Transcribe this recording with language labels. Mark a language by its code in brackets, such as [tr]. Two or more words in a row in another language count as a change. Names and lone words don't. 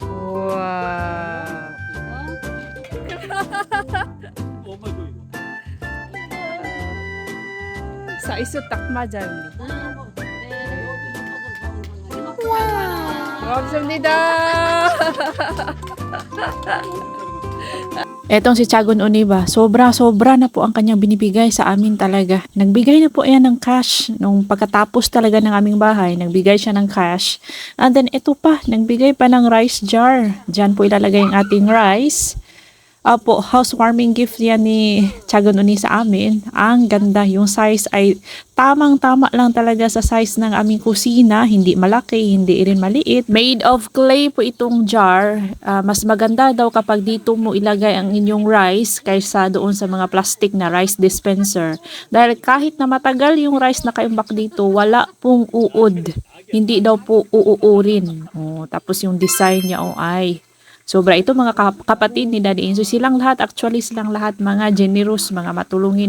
[ko] 우와. 엄마 줘 이거. 사이즈 딱 맞아, 언니. 와. 감사합니다. [tl] Etong si Tiagon Oniba, sobra-sobra na po ang kanyang binibigay sa amin talaga. Nagbigay na po yan ng cash. Nung pagkatapos talaga ng aming bahay, nagbigay siya ng cash. And then ito pa, nagbigay pa ng rice jar. Diyan po ilalagay ang ating rice. Apo, [en] housewarming gift [tl] yan ni Tiagon Uni sa amin. Ang ganda, yung size ay tamang-tama lang talaga sa size ng aming kusina. Hindi malaki, hindi rin maliit. [en] Made of clay [tl] po itong jar. Mas maganda daw kapag dito mo ilagay ang inyong rice kaysa doon sa mga plastic na [en] rice dispenser. [tl] Dahil kahit na matagal yung rice na kaimbak dito, wala pong uod. Hindi daw po uuurin. Oh, tapos yung design niya ay sobra. Ito mga kapatid ni Daddy Insoy, silang lahat, actually silang lahat mga generous, mga matulungin.